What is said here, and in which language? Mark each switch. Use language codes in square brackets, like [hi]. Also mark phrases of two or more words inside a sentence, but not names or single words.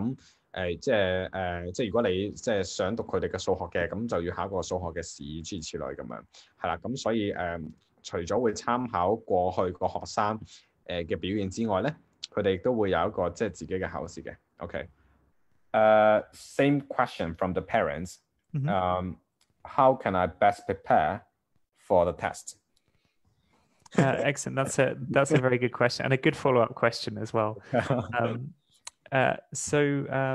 [yue] 咁即係如果你即係想讀佢哋嘅數學嘅，咁就要考個數學嘅試，諸如此類咁樣，係啦。咁所以除咗會參考過去個學生嘅表現之外咧，佢哋亦都會有一個即係自己嘅考試嘅。OK， [en] same question from the parents. How can I best prepare for the test? Excellent. That's a very good question and a good follow-up question as well. There